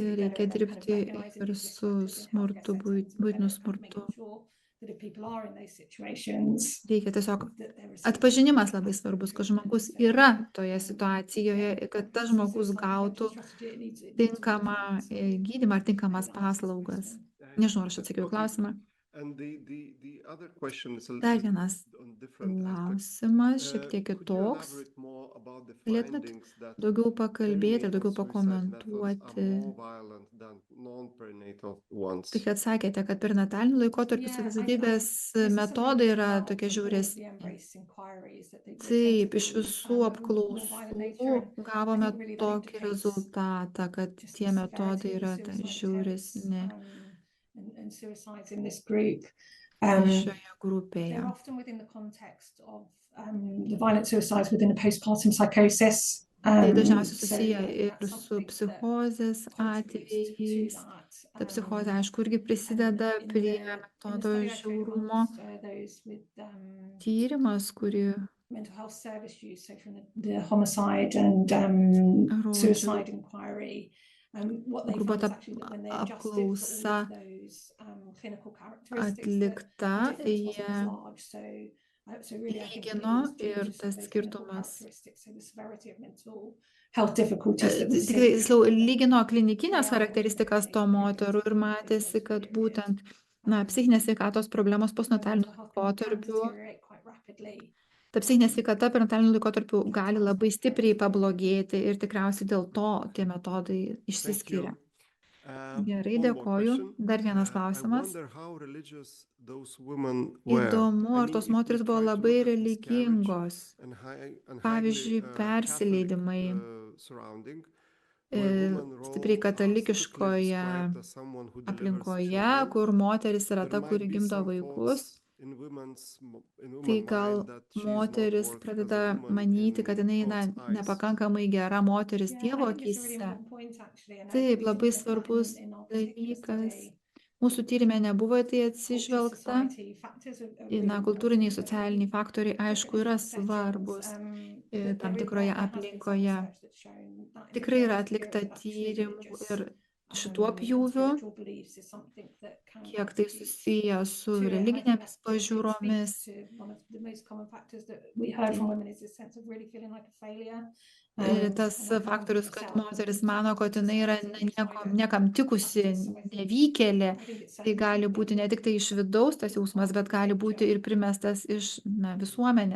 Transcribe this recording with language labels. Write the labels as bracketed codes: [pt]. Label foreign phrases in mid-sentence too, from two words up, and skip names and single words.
[lt] Ir [en] be [lt] reikia [en] better at kind of [lt] dirbti [en] recognizing [lt] ir [en] these risk [lt] su [en] factors in healthcare [lt] smurtu, [en] settings, and [lt] būtiniu [en] better at kind of [lt] smurtu. [en] making sure that if people are in those situations, [lt] Reikia tiesiog [en] that they're receiving [lt] atpažinimas labai [en] adequate [lt] svarbus, kad [en] treatment. [lt] žmogus [en] So, [lt] yra toje situacijoje, kad tas [en] the [lt] žmogus [en] suicide [lt] gautų [en] prevention strategy, it needs to [lt] tinkamą [en] reflect [lt] gydymą ar tinkamas [en] recognise this [lt] paslaugas. [en] person. [lt] Nežinau, ar aš atsakiau į [en] Okay. [lt] klausimą. [en] And the other question is a [lt] Dar [en] little [lt] vienas [en] on different aspect. [lt] klausimas, šiek tiek [en] Could you [lt] kitoks. [en] elaborate more about the [lt] Galėtumėt [en] findings that [lt] daugiau pakalbėti ir [en] perinatal [lt] daugiau [en] suicide methods are [lt] pakomentuoti. [en] more violent than non-perinatal ones? [lt] Tai kad sakėte, kad per natalinių laikotarpių savižudybės metodai yra tokie žiauresni. Taip, iš visų apklausų gavome tokį rezultatą, kad tie metodai yra žiauresni šioje grupėje. [en] They're often within the context of the violent suicides within a postpartum psychosis. [lt] Tai dažniausiai susiję [en] So [lt] ir [en] that's [lt] su [en] something that [lt] psichozės [en] contributes to [lt] atvejais. [en] that. [lt] Ta psichozė, aišku, irgi prisideda [en] In [lt] prie [en] the [lt] metodo [en] study I showed [lt] žiaurumo. [en] amongst, those with [lt] Tyrimas, kurį [en] mental health service use, so from the homicide and [lt] Rodžiau. [en] suicide inquiry. What they [lt] Grubo [en] found is actually that when they adjusted for all [lt] apklausa [en] of those clinical characteristics, that [lt] atlikta, [en] the difference wasn't as [lt] jie [en] large. So really, I think it [lt] lygino [en] is due [lt] ir [en] to sort of [lt] tas [en] those clinical [lt] skirtumas. [en] characteristics, so the severity of mental health difficulties that we [lt] Tikrai, [en] see. [lt] tiksliau, lygino klinikinės [en] They are [lt] charakteristikas to [en] ultimately [lt] moterų ir [en] predictive [lt] matėsi, kad [en] period. [lt] būtent psichinės sveikatos problemos [en] Where [lt] postnataliniu [en] mental health can [lt] laikotarpiu, [en] deteriorate quite rapidly. [lt] ta psichinė sveikata per nataliniu laikotarpiu gali labai stipriai pablogėti ir tikriausiai dėl to tie metodai išsiskiria. Gerai, [en] One more [lt] dėkoju. [en] question. [lt] Dar vienas [en] I [lt] klausimas. [en] wonder how religious those women were. [lt] Įdomu, [en] I [lt] ar [en] mean, [lt] tos [en] if we [lt] moteris buvo [en] try to [lt] labai [en] look at [lt] religingos. [en] and [lt] Pavyzdžiui, [en] highly, [lt] persileidimai, [en] Catholic, surrounding, where women role [lt] stipriai [en] are [lt] katalikiškoje [en] typically described as someone who delivers [lt] aplinkoje, [en] children. [lt] kur moteris yra [en] There [lt] ta, [en] might [lt] kuri [en] be [lt] gimdo [en] some [lt] vaikus. [en] thoughts in women's [lt] Tai gal [en] mind that she is not [lt] moteris [en] worth as a [lt] pradeda [en] woman [lt] manyti, [en] in [lt] kad jinai [en] God's eyes. [lt] nepakankamai gera moteris [en] Yeah, [lt] Dievo [en] I think it's a really [lt] akyse. [en] important point, actually, and [lt] Taip, [en] we [lt] labai [en] didn't look at that [lt] svarbus [en] in our particular [lt] dalykas. [en] study. [lt] Mūsų tyrimė nebuvo į tai [en] Culture, [lt] atsižvelgta. [en] society factors are [lt] Na, [en] really [lt] kultūriniai, [en] important, but [lt] socialiniai faktoriai, [en] look at [lt] aišku, yra [en] different settings, [lt] svarbus. tam tikroje aplinkoje. Tikrai yra atlikta tyrimų ir šituo pjūviu, kiek tai susiję su religinėmis pažiūromis. Tas faktorius, kad moteris mano, kad jinai yra niekam tikusi, nevykėlė, tai gali būti ne tik tai iš vidaus tas jausmas, bet gali būti ir primestas iš visuomenės.